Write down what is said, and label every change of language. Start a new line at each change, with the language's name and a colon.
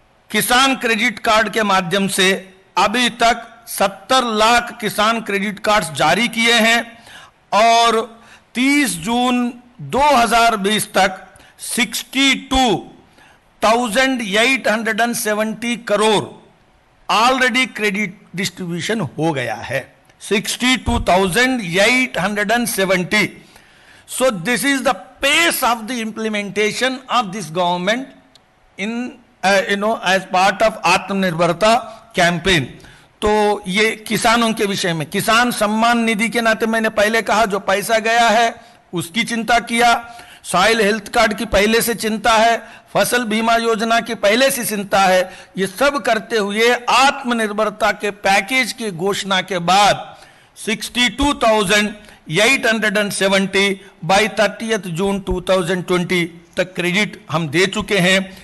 Hindi: किसान credit card के माध्यम से अभी तक 70 लाख किसान क्रेडिट कार्ड्स जारी किए हैं, और 30 जून 2020 तक 62,870 करोड़ ऑलरेडी क्रेडिट डिस्ट्रीब्यूशन हो गया है। 62,870।
English: So this is the pace of the implementation of this government in as part of Atmanirbharta campaign। तो
Hindi: तो ये किसानों के विषय में, किसान सम्मान निधि के नाते मैंने पहले कहा जो पैसा गया है उसकी चिंता किया, सॉइल हेल्थ कार्ड की पहले से चिंता है, फसल बीमा योजना की पहले से चिंता है। ये सब करते हुए आत्मनिर्भरता के पैकेज की घोषणा के बाद 62,870 बाई 30 जून 2020 तक क्रेडिट हम दे चुके हैं।